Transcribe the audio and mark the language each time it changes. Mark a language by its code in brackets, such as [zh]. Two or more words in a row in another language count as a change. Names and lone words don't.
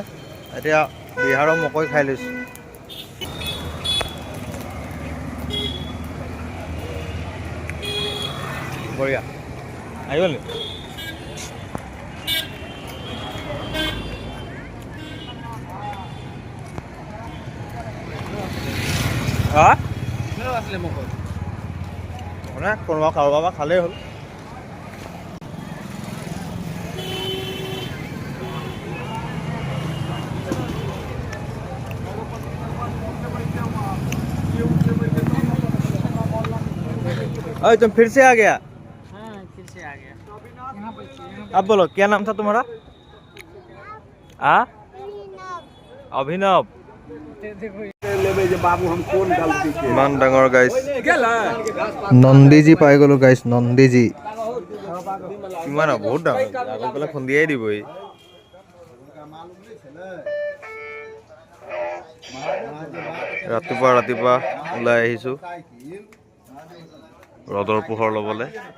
[as] এতিয়া বিহাৰৰ মকৈ খাই লৈছোঁ। বঢ়িয়া আহিব নি? হা মানে কোনোবা কাৰোবাৰ পৰা খালেই হ'ল। [hi] अरे तुम फिर से आ गया? हाँ फिर से आ गया। यहाँ पर अब बोलो क्या नाम था तुम्हारा? अभिनव। [as] ইমান ডাঙৰ গাইছ, নন্দীজি পাই গ'লো গাইছ, নন্দীজি। কিমান বহুত ডাঙৰ, আগত গ'লে খুন্দিয়াই দিবহি। ৰাতিপুৱা ৰাতিপুৱা ওলাই আহিছোঁ ৰ'দৰ পোহৰ ল'বলৈ।